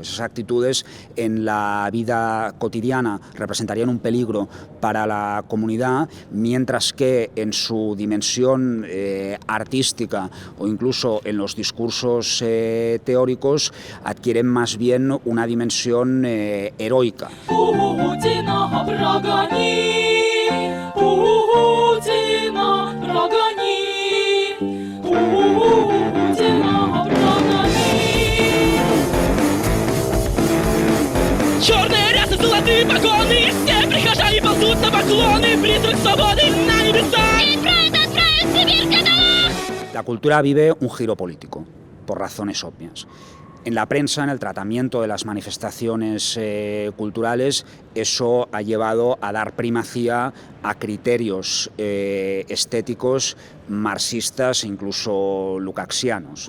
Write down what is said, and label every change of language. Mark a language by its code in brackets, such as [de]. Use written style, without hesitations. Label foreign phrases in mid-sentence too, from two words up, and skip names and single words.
[es] Esas actitudes en la vida cotidiana representarían un peligro para la comunidad, mientras que en su dimensión artística o incluso en los discursos teóricos adquieren más bien una dimensión heroica. [ru] Черные рясы, золотые погоны, все прихожане ползут на поклоны, призрак свободы на небеса. [es] La cultura vive un giro político, por razones obvias. En la prensa, en el tratamiento de las manifestaciones culturales, eso ha llevado a dar primacía a criterios estéticos marxistas e incluso lukácsianos.